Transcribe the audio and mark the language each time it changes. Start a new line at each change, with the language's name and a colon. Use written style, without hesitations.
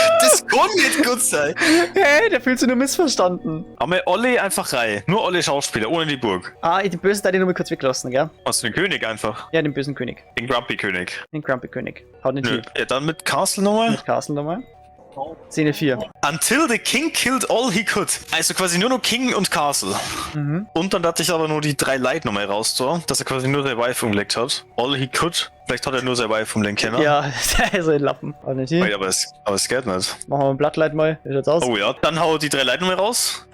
German: Das kann nicht gut sein. Hey, der fühlt sich nur missverstanden. Aber Olle einfach rein. Nur Olle Schauspieler, ohne die Burg. Ah, den bösen da den nochmal kurz weglassen, gell? Was für den König einfach. Ja, den bösen König. Den Grumpy König. Den Grumpy König. Haut den Nö. Typ. Ja, dann mit Castle nochmal. Mit Castle nochmal. Szene 4.
English: Until the king killed all he could.
German: Also quasi nur noch King und Castle. Mhm. Und dann hatte ich aber nur die 3 Leute nochmal raus, so, dass er quasi nur sein Wife umgelegt hat.
English: All he could.
German: Vielleicht hat er nur sein Wife umlegen können. Ja, der ist ein Lappen. Auch nicht hier. Aber es geht nicht. Machen wir ein Blattlight mal. Wie schaut's aus? Oh ja, dann hau die 3 Leute nochmal raus.